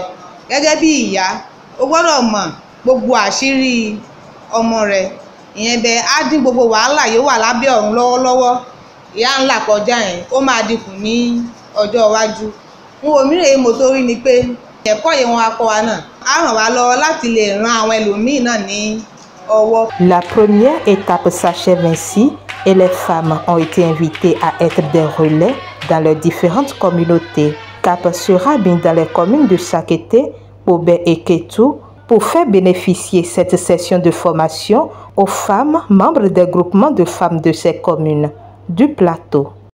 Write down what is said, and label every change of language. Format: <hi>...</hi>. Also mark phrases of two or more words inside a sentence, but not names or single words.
<yo>gẹ́gẹ́ bí ìyá o gbọ́dọ̀ mọ gbogbo àṣírí ọmọ rẹ̀. ìyẹn bẹ́ẹ̀ á dín gbogbo wàhálà yóò wà lábẹ́ ọ̀run lọ́wọ́lọ́wọ́ ìyá ńlá kọjá yẹn ó máa dínkù ní ọjọ́ iwájú. ohun mìíràn èyí mo tó rí ni pé ẹ̀kọ́ yẹn wọn akọ wa náà á ràn wá lọ́wọ́ láti lè ran àwọn ẹlòmíì náà ní ọwọ́.</yo> <fr>La première étape s'achève ainsi et les femmes ont été invitées à être des relais dans leurs différentes communautés. Cap sera mis dans les communes de Sakété, Obé et Kétou pour faire bénéficier cette session de formation aux femmes membres des groupements de femmes de ces communes du plateau.</fr>